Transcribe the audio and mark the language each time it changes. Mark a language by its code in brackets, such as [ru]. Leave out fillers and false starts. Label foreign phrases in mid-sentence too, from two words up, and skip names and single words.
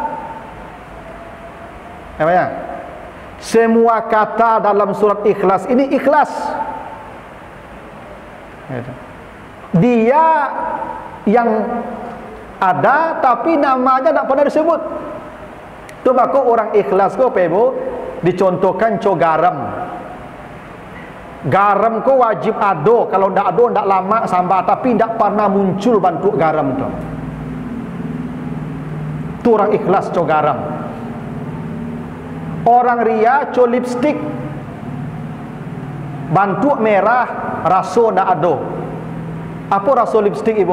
[id] Apa ya? Semua kata dalam surat Ikhlas ini ikhlas. Dia yang ada tapi namanya tak pernah disebut. [min] Tu maka orang ikhlas ko pebo dicontohkan co garam. Garam ko wajib ado, kalau ndak ado ndak lama sampai, tapi ndak pernah muncul bentuk garam tu. Tu orang ikhlas co garam. Orang ria co lipstick. Bentuk merah, rasa ndak ado. [id] Apa rasa lipstick ibu?